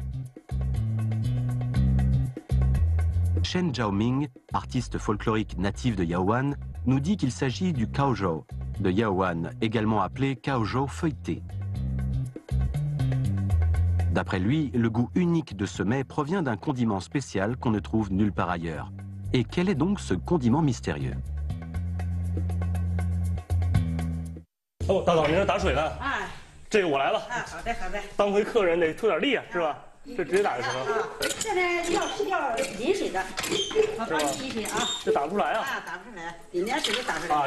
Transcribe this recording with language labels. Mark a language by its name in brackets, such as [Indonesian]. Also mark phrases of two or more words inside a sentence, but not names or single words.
[French] Shen Zhaoming, artiste folklorique natif de Yaowan, nous dit qu'il s'agit du caozhou de Yaowan, également appelé caozhou feuilleté. D'après lui, le goût unique de ce mets provient d'un condiment spécial qu'on ne trouve nulle part ailleurs. Et quel est donc ce condiment mystérieux? [Chinese] 哦，大嫂，您这打水呢？啊，这个我来了。啊，好的好的。当回客人得出点力啊，是吧？这直接打就行了。啊，这呢要淋水的，我帮你淋水啊。这打不出来啊？啊，打不出来，淋点水就打出来。